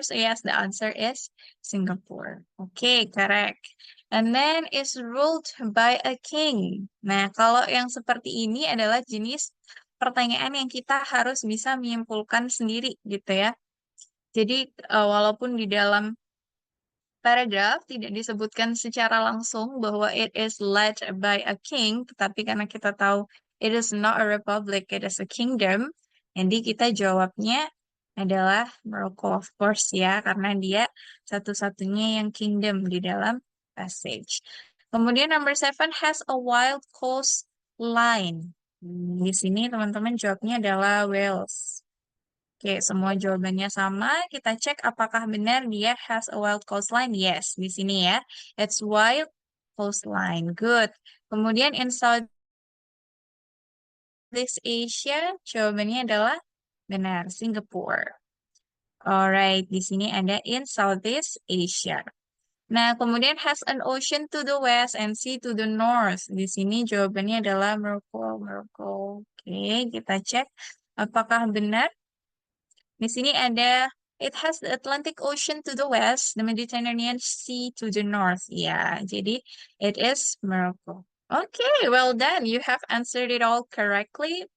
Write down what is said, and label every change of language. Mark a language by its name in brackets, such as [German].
[English] So yes, the answer is Singapore. Okay, correct. And then is ruled by a king. [Indonesian] Nah, kalau yang seperti ini adalah jenis pertanyaan yang kita harus bisa menyimpulkan sendiri gitu ya. Jadi walaupun di dalam paragraf tidak disebutkan secara langsung bahwa [English] it is led by a king, [Indonesian] tetapi karena kita tahu [English] it is not a republic, it is a kingdom, [Indonesian] jadi kita jawabnya adalah Morocco, [English] of course [Indonesian] ya, karena dia satu-satunya yang kingdom di dalam passage. Kemudian [English] number 7 has a wild coastline. [Indonesian] Di sini teman-teman jawabnya adalah Wales. Oke, semua jawabannya sama. Kita cek apakah benar dia [English] has a wild coastline. [Indonesian] Yes, di sini ya. [English] It's wild coastline. Good. [Indonesian] Kemudian [English] in Southeast Asia, [Indonesian] jawabannya adalah benar, [English] Singapore. Alright, [Indonesian] di sini ada [English] in Southeast Asia. [Indonesian] Nah, kemudian [English] has an ocean to the west and sea to the north. [Indonesian] Di sini jawabannya adalah Morocco, Morocco. Oke, kita cek apakah benar. Di sini ada [English] it has the Atlantic Ocean to the west, the Mediterranean Sea to the north. [Indonesian] Ya, jadi [English] it is Morocco. Okay, well done. You have answered it all correctly.